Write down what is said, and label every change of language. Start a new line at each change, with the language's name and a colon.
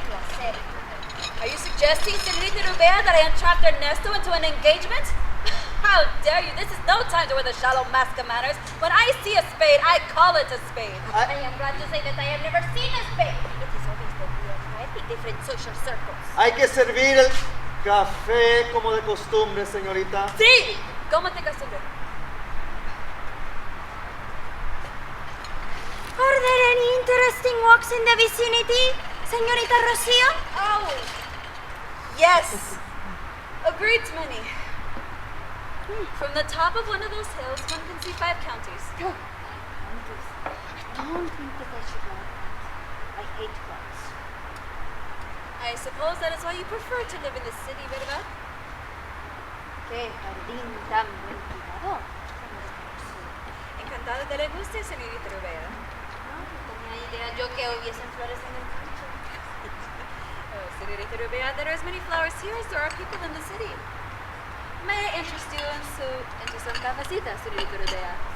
English: Are you suggesting, Señorita Rivera, that I entrapped Ernesto into an engagement? How dare you? This is no time to wear the shallow mask of manners. When I see a spade, I call it a spade. I am glad to say that I have never seen a spade. It is always the real type in different social circles.
Spanish: Hay que servir el café como de costumbre, señorita. Sí, como te costumbre.
English: Are there any interesting walks in the vicinity, Señorita Rocio? Oh, yes. A great many. From the top of one of those hills, one can see 5 counties. I don't think that I should like that. I hate crowds. I suppose that is why you prefer to live in the city, ¿verdad?
Spanish: Qué jardín tan buen cuidado. Encantada de le guste, señorita Rivera. No tenía idea yo que hubiesen flores en el campo.
English: Oh, señorita Rivera, there are as many flowers here as there are people in the city. May I interest you into some cafecitas, señorita Rivera?